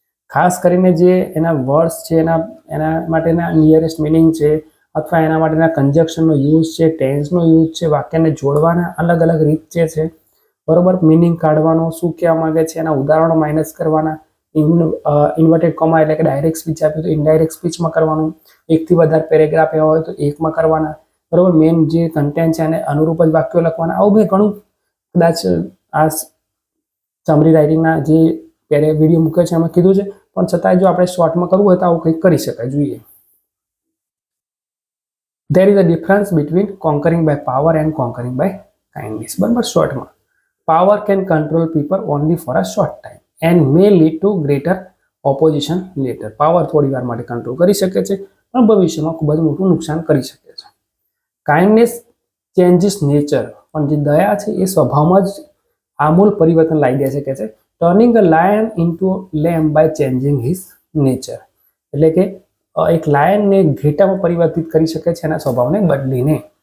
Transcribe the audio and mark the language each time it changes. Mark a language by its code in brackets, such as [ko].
[gu] ખાસ કરીને જે એના વર્ડ્સ છે, એના માટેના નિયરેસ્ટ મિનિંગ છે, અથવા એના માટેના કન્જક્શનનો યુઝ છે, ટેન્સનો યુઝ છે, વાક્યને જોડવાના અલગ અલગ રીત જે છે, બરોબર, મિનિંગ કાઢવાનો, શું કહેવા માંગે છે, એના ઉદાહરણો માઇનસ કરવાના, ઇન્વર્ટેડ કોમા એટલે કે ડાયરેક્ટ સ્પીચ આપ્યું તો ઇનડાયરેક્ટ સ્પીચમાં કરવાનું, એકથી વધારે પેરેગ્રાફ એવા હોય તો એકમાં કરવાના, બરોબર, મેઇન જે કન્ટેન્ટ છે એને અનુરૂપ જ વાક્યો લખવાના. આવું બી ઘણું કદાચ આ સમરી રાઇટિંગના જે વિડીયો મૂકે છે એમાં કીધું છે, પણ છતાંય જો આપણે શોર્ટમાં કરવું હોય તો આવું કંઈક કરી શકાય. જોઈએ, [en] there is a difference between conquering by power and conquering by kindness. [gu] બરાબર, શોર્ટમાં [en] power can control people only for a short time and may lead to greater opposition later. [gu] Power થોડી વાર માટે કંટ્રોલ કરી શકે છે પણ ભવિષ્યમાં ખૂબ જ મોટું નુકસાન કરી શકે છે. [en] kindness changes nature, [gu] પણ જે દયા છે એ સ્વભાવમાં જ આમૂલ પરિવર્તન લાવી દે શકે છે. [en] turning a lion into lamb by changing his nature, [gu] એટલે કે એક લાયનને ઘેટામાં પરિવર્તિત કરી શકે છે એના સ્વભાવને બદલીને.